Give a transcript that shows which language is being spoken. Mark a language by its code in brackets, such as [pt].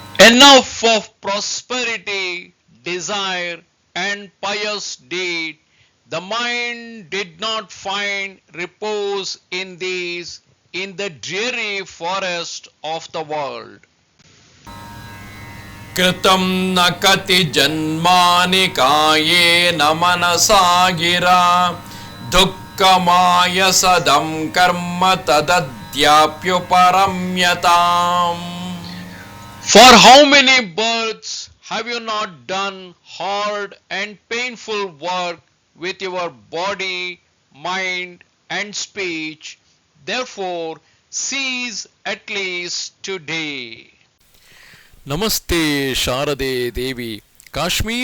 [en] Enough of prosperity, desire and pious deed. The mind did not find repose in these, in the dreary forest of the world. [sa] ಕೃತಂ ನ ಕತಿ ಜನ್ಮಾನಿ ಕಾಯೇನ ಮನಸಾ ಗಿರಾ ದುಃಖಮಾಯಸದಂ ಕರ್ಮ ತದದ್ಯಾಪ್ಯುಪರಮ್ಯತಾಂ. [en] For how many births have you not done hard and painful work with your body, mind and speech? Therefore cease at least today. [sa] ನಮಸ್ತೆ ಶಾರದೆ ದೇವಿ ಕಾಶ್ಮೀರ ಪುರವಾಸಿನಿ ತ್ವಾಮಹಂ ಪ್ರಾರ್ಥೆಯೇ ನಿತ್ಯಂ.